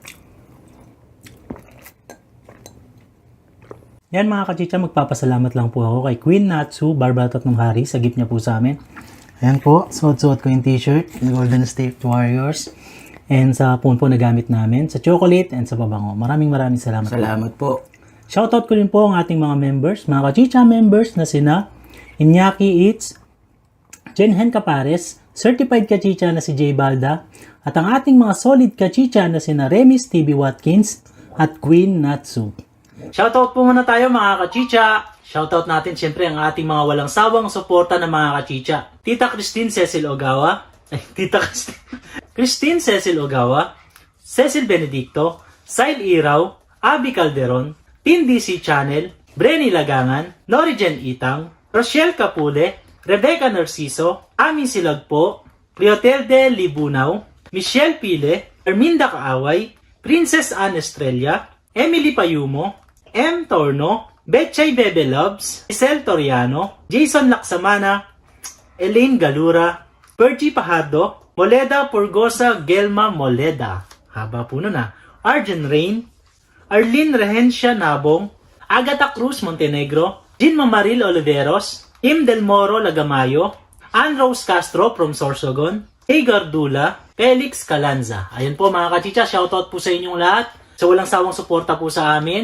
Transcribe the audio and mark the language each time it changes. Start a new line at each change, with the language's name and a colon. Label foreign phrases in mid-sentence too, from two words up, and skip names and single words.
Filipino: Yan mga kachicha, magpapasalamat lang po ako kay Queen Natsu, Barbara Tatlong Hari, sa gift niya po sa amin. Ayan po, suot-suot ko yung t-shirt, yung Golden State Warriors. And sa phone po na gamit namin, sa chocolate and sa pabango. Maraming salamat po. Salamat po. Shoutout ko rin po ang ating mga members, mga kachicha members na sina Iñaki Eats, Jenhen Capares, Certified Kachicha na si Jay Balda, at ang ating mga solid kachicha na sina Remis TV Watkins at Queen Natsu. Shoutout po muna tayo mga kachicha. Shoutout natin siyempre ang ating mga walang sawang suporta ng mga kachicha. Tita Christine Cecil Ogawa, Christine Cecil Ogawa, Cecil Benedicto, Sile Iraw, Abby Calderon, Team DC Channel, Brenny Lagangan, Norigen Itang, Rochelle Capule, Rebecca Narciso, Ami Silagpo, Cleotelde Libunaw, Michelle Pile, Erminda Kaaway, Princess Anne Estrella, Emily Payumo, M. Torno, Betchay Bebe Loves, Isel Toriano, Jason Laksamana, Elaine Galura, Pergy Pajardo, Moleda Purgosa Gelma Moleda, haba po nun Arjen Rain, Arlene Rehencia Nabong, Agatha Cruz Montenegro, Jean Mamaril Oliveros, Im Del Moro Lagamayo, Ann Rose Castro from Sorsogon, Hagar Dula, Felix Calanza. Ayun po mga kachicha, shoutout po sa inyong lahat. Sa walang sawang suporta po sa amin.